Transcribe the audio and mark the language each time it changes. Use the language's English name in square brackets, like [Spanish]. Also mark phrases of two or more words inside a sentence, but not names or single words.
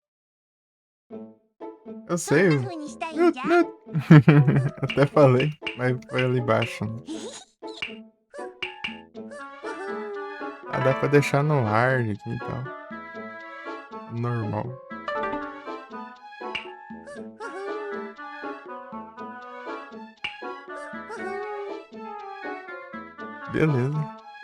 [Portuguese] Eu [Japanese] ど [Portuguese] sei. [Japanese] んな風にしたいんじゃ？ [Portuguese] Até falei, mas foi ali embaixo. Né? Ah, dá pra deixar no hard aqui e tal. Normal. Beleza.